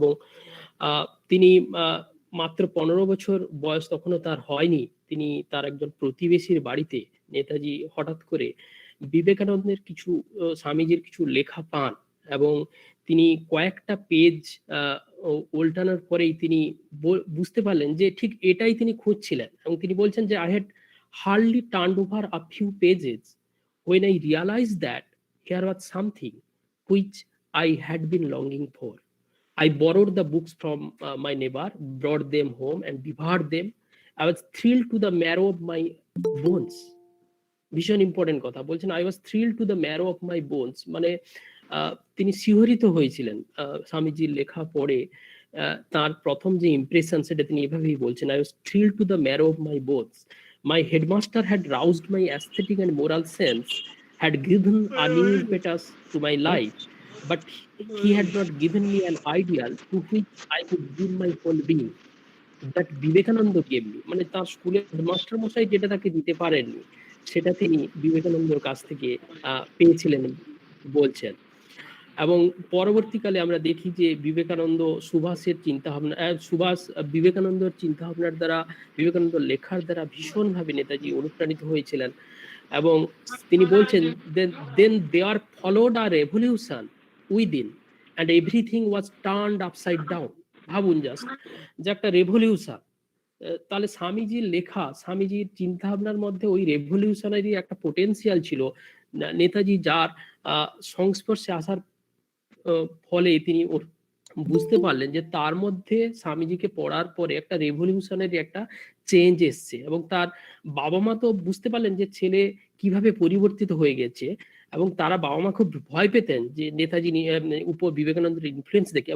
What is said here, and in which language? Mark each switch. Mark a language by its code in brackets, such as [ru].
[bn] এবং তিনি মাত্র 15 বছর বয়স তখনও তার হয়নি, তিনি তার একজন প্রতিবেশীর বাড়িতে নেতাজি হঠাৎ করে বিবেকানন্দের কিছু, স্বামীজির কিছু লেখা পান, এবং তিনি কয়েকটা পেজ উল্টানোর পরেই তিনি বুঝতে পারলেন যে ঠিক এটাই তিনি খুঁজছিলেন। এবং তিনি বলছেন যে, [en] I had hardly turned over a few pages when I realized that here was something which I had been longing for. I borrowed the books from my neighbor, brought them home and devoured them. I was thrilled to the marrow of my bones. [bn] ভীষণ important কথা বলছেন, [en] I was thrilled to the marrow of my bones, [bn] মানে তিনি শিহরিত হয়েছিলেন স্বামীজির লেখা পড়ে। তার প্রথম যে ইমপ্রেশন সেটা তিনি এভাবেই বলছেন, [en] I was thrilled to the marrow of my bones. My headmaster had roused my aesthetic and moral sense, had given a new impetus to my life, but he had not given me an ideal to which I could give my whole being. That Vivekananda gave me, [bn] মানে তার স্কুলের headmaster মশাই যেটা তাকে দিতে পারেননি সেটা তিনি বিবেকানন্দর কাছ থেকে পেয়েছিলেন বলছেন। এবং পরবর্তীকালে আমরা দেখি যে বিবেকানন্দ সুভাষের চিন্তা ভাবনা, বিবেকানন্দর চিন্তা ভাবনার দ্বারা, বিবেকানন্দ লেখার দ্বারা ভীষণভাবে নেতাজি অনুপ্রাণিত হয়েছিলেন। এবং তিনি বলছেন [en] then there followed a revolution within and everything was turned upside down. [bn] ভাবুন জাস্ট যে একটা রেভলিউশন, তাহলে স্বামীজির লেখা, স্বামীজির চিন্তা ভাবনার মধ্যে ওই রেভলিউশনারি একটা পোটেনশিয়াল ছিল। নেতাজি যার সংস্পর্শে আসার ফলে তিনি বুঝতে পারলেন যে তার মধ্যে স্বামীজিকে পড়ার পরে একটা রেভলিউশনারি একটা চেঞ্জ এসছে, এবং তার বাবা মা তো বুঝতে পারলেন যে ছেলে কিভাবে পরিবর্তিত হয়ে গেছে, এবং তারা বাবা মা খুব ভয় পেতেন যে নেতাজি উপর বিবেকানন্দের ইনফ্লুয়েন্স দেখে।